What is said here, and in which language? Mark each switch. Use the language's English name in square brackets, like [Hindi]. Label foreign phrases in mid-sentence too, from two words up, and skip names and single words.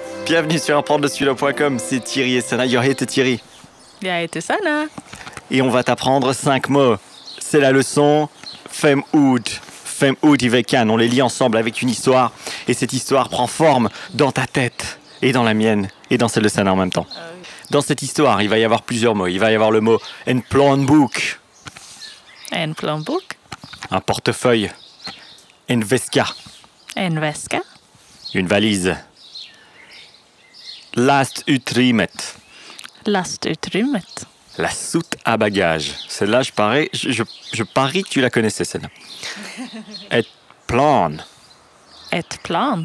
[French] Bienvenue sur apprendre-le-stylo.com, c'est Thierry et Sana. [Swedish] Jag heter Thierry. Jag heter Sana. [French] Et on va t'apprendre 5 mots. C'est la leçon [Swedish] Fem Ud. Fem Ud i veckan. [French] On les lit ensemble avec une histoire. Et cette histoire prend forme dans ta tête et dans la mienne et dans celle de Sana en même temps. Dans cette histoire, il va y avoir plusieurs mots. Il va y avoir le mot [Swedish] en plånbok. En plånbok. [French] Un portefeuille. [Swedish] En väska. En väska. [French] Une valise. Lastutrymmet. [Swedish] Lastutrymmet. [French] La soute à bagages. Celle-là, je parie que tu la connaissais, celle-là. [Swedish] Et plan. Et plan.